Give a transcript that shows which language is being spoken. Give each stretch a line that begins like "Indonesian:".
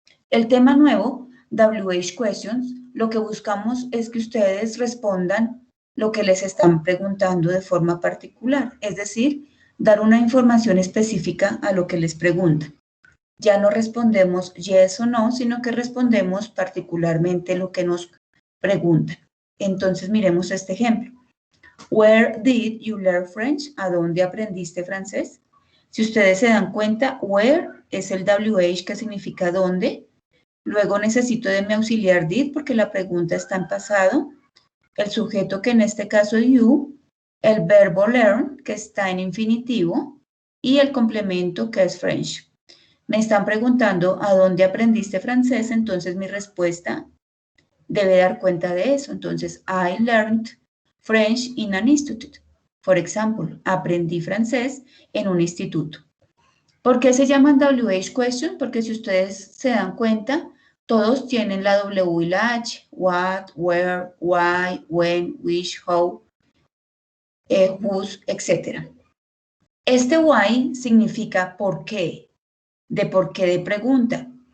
Spanish: El tema nuevo, WH Questions, lo que buscamos es que ustedes respondan lo que les están preguntando de forma particular, es decir, dar una información específica a lo que les preguntan. Ya no respondemos yes o no, sino que respondemos particularmente lo que nos preguntan. Entonces, miremos este ejemplo.
English: Where did you learn French?
Spanish: ¿A dónde aprendiste francés? Si ustedes se dan cuenta, where es el WH que significa dónde. Luego necesito de mi auxiliar did porque la pregunta está en pasado. El sujeto que en este caso es you. El verbo learn que está en infinitivo. Y el complemento que es French. Me están preguntando a dónde aprendiste francés, entonces mi respuesta debe dar cuenta de eso.
English: Entonces, I learned French in an institute.
Spanish: Por ejemplo, aprendí francés en un instituto. ¿Por qué se llaman WH questions? Porque si ustedes se dan cuenta, todos tienen la W y la H.
English: What, where, why, when, which, how, whose, etc.
Spanish: Este why significa por qué, de por qué de pregunta.